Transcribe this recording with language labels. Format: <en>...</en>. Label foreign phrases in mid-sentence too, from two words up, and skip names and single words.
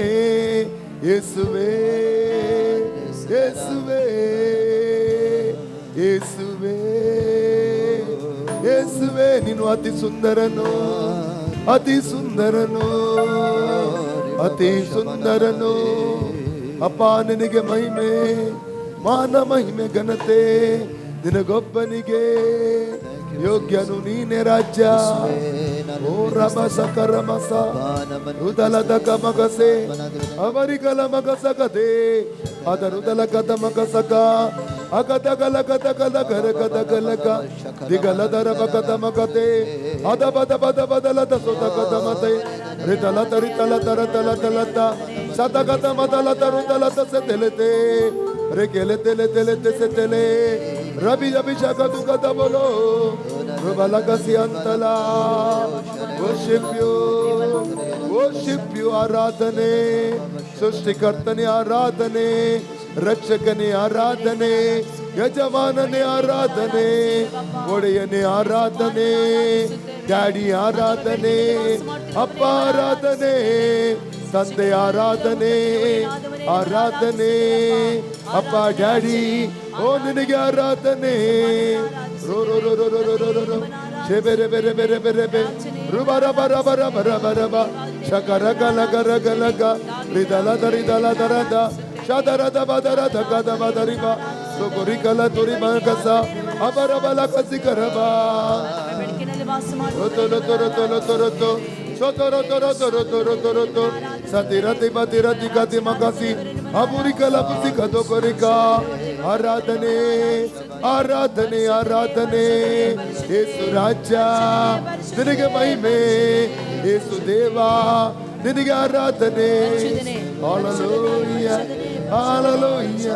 <kn>ಯೇಸುವೇ ಯೇಸುವೇ ಯೇಸುವೇ ಯೇಸುವೇ, ನೀನು ಅತಿ ಸುಂದರನು, ಅತಿ ಸುಂದರನು, ಅತಿ ಸುಂದರನು. ಅಪ್ಪ ನಿನಗೆ ಮಹಿಮೆ, ಮಾನ ಮಹಿಮೆ ಘನತೆ ನಿನಗೊಬ್ಬನಿಗೆ ಯೋಗ್ಯನು ನೀನೆ ರಾಜ್ಯ. ಓ ರಮಸ ಕರಮಸ ರುದಲದ ಕಮಗಸೆ ಅವರಿಗಲ ಮಗಸಗದೆ ಅದರುದಲ ಕದ ಮಗಸಕ ಅಗದಗಲ ಗದಗಲ ಗರಗದಗಲಕ ದಿಗಲದರ ಬಗದ ಮಗತೆ ಅದ ಬದ ಬದ ಬದಲದ ಸುತ ಕದ ಮತೆ ರಿತಲ ತರಿತಲ ತರ ತಲ ತಲತ ಸತಗತ ಮದಲ ತರು ತಲತ ಸೆತೆಲೆತೆ ರೆಕೆಲೆ ತೆಲೆ ತೆಲೆ ತೆಸೆ ತೆಲೆ ರಬಿ ಅಭಿಷೇಕ ದುಗದ ಬೋಲೋ ರುಬಲಗಸಿ ಅಂತಲ.</kn> <en>worship you</en> <kn>ಆರಾಧನೆ, ಸೃಷ್ಟಿಕರ್ತನೆ ಆರಾಧನೆ, ರಕ್ಷಕನೇ ಆರಾಧನೆ, ಯಜಮಾನನೇ ಆರಾಧನೆ, ಒಡೆಯನೇ ಆರಾಧನೆ, ಡ್ಯಾಡಿ ಆರಾಧನೆ, ಅಪ್ಪ ಆರಾಧನೆ, ತಂದೆ ಆರಾಧನೆ, ಆರಾಧನೆ, ಅಪ್ಪ ಡ್ಯಾಡಿ, ಓ ನಿನಗೆ ಆರಾಧನೆ. ರೋ ರೋ ರೋ ರೋ ರೋ ರೋ ರೋ ರೋ ಶೆಬೆರೆ ಬೆರೆ ಬೆರೆ ಬೆರೆ ಬೆ ರುಬರ ಬರ ಬರ ಬರ ಬರ ಬ ಶಕರ ಗಲ ಗರ ಗಲ ಗ ರಿದಲ ದರಿ ದಲ ದರದ ಶದರದ ಬದರ ಧಗದ ಬದರಿ ಬ ಸುಗುರಿ ಕಲ ತುರಿ ಮಗಸ ಅಬರ ಬಲ ಕಸಿ ಕರಬ ತೊಲೊ ತೊಲೊ ತೊಲೊ ತೊಲೊ ತೊ ಸೊತೊರೊ ತೊರೊ ತೊರೊ ತೊರೊ ತೊರೊ ತೊ ಸತಿರತಿ ಬತಿರತಿ ಕತಿ ಮಗಸಿ ಅಬುರಿ ಕಲ ಪುಸಿ ಕದೋ ಕೊರಿಕ. ಆರಾಧನೆ ಆರಾಧನೆ ಆರಾಧನೆ. ಯೇಸು ರಾಜ ನಿನಗೆ ಮಹಿಮೆ, ಯೇಸು ದೇವ ನಿನಗೆ ಆರಾಧನೆ. ಹಲ್ಲೆಲೂಯಾ ಹಲ್ಲೆಲೂಯಾ.</kn>